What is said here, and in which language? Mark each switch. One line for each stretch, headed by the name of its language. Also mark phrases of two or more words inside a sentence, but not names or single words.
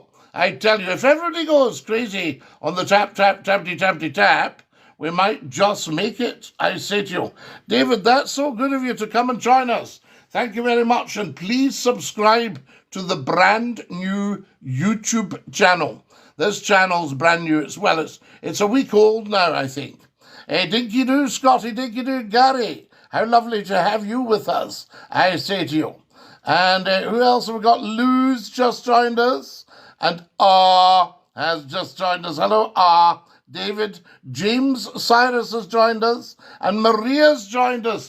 English: I tell you, if everybody goes crazy on the tap, tap, tappity, tappity, tap, we might just make it, I say to you. David, that's so good of you to come and join us. Thank you very much, and please subscribe to the brand new YouTube channel. This channel's brand new as well. It's a week old now, I think. Dinky-doo, Scottie, dinky-doo, Gary. How lovely to have you with us, I say to you. And who else have we got? Lou's just joined us. And has just joined us. Hello, David. James Cyrus has joined us. And Maria's joined us.